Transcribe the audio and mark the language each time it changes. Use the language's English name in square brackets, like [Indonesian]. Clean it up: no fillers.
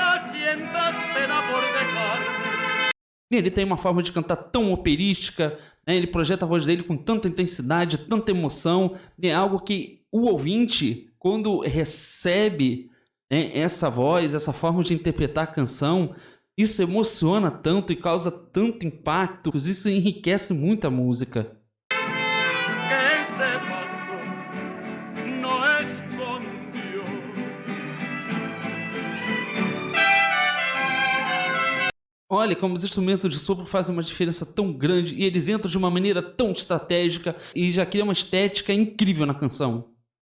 [Spanish] sientas pena por dejarme. [Portuguese] Ele tem uma forma de cantar tão operística, né? Ele projeta a voz dele com tanta intensidade, tanta emoção. É algo que o ouvinte, quando recebe, né, essa voz, essa forma de interpretar a canção, isso emociona tanto e causa tanto impacto. Isso enriquece muito a música. [Spanish] Que ese pacto no es con Dios. [Portuguese] Olha como os instrumentos de sopro fazem uma diferença tão grande e eles entram de uma maneira tão estratégica e já cria uma estética incrível na canção.